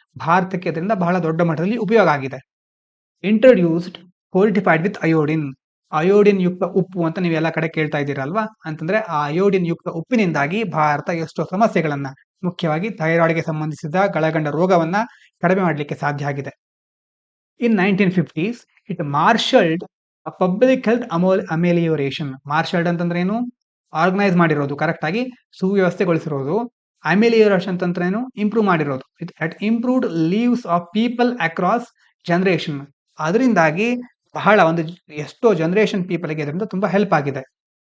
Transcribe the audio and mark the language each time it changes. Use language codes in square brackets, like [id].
[kn] ಭಾರತಕ್ಕೆ ಅದರಿಂದ ಬಹಳ ದೊಡ್ಡ ಮಟ್ಟದಲ್ಲಿ ಉಪಯೋಗ ಆಗಿದೆ. [en] Introduced fortified with iodine. [kn] Iodine ಯುಕ್ತ ಉಪ್ಪು ಅಂತ ನೀವು ಎಲ್ಲ ಕಡೆ ಕೇಳ್ತಾ ಇದ್ದೀರಲ್ವಾ? ಅಂತಂದ್ರೆ ಆ ಅಯೋಡಿನ್ ಯುಕ್ತ ಉಪ್ಪಿನಿಂದಾಗಿ ಭಾರತ ಎಷ್ಟೋ ಸಮಸ್ಯೆಗಳನ್ನ, ಮುಖ್ಯವಾಗಿ ಥೈರಾಯ್ಡ್‌ಗೆ ಸಂಬಂಧಿಸಿದ ಗಳಗಂಡ ರೋಗವನ್ನ ಕಡಿಮೆ ಮಾಡಲಿಕ್ಕೆ ಸಾಧ್ಯ ಆಗಿದೆ. [en] In 1950s, it marshaled a public health amelioration. [kn] ಮಾರ್ಷಲ್ಡ್ ಅಂತಂದ್ರೆ ಏನು? ಆರ್ಗನೈಸ್ ಮಾಡಿರೋದು, ಕರೆಕ್ಟ್ ಆಗಿ ಸುವ್ಯವಸ್ಥೆಗೊಳಿಸಿರೋದು. ಅಮೆಲಿಯೋರೇಷನ್ ಅಂತಂದ್ರೇನು? ಇಂಪ್ರೂವ್ ಮಾಡಿರೋದು. [en] It improved lives of people across generation. [kn] ಅದರಿಂದಾಗಿ ಬಹಳ ಎಷ್ಟೋ ಜನರೇಷನ್ ಪೀಪಲ್ಗೆ ಇದರಿಂದ ತುಂಬಾ ಹೆಲ್ಪ್ ಆಗಿದೆ.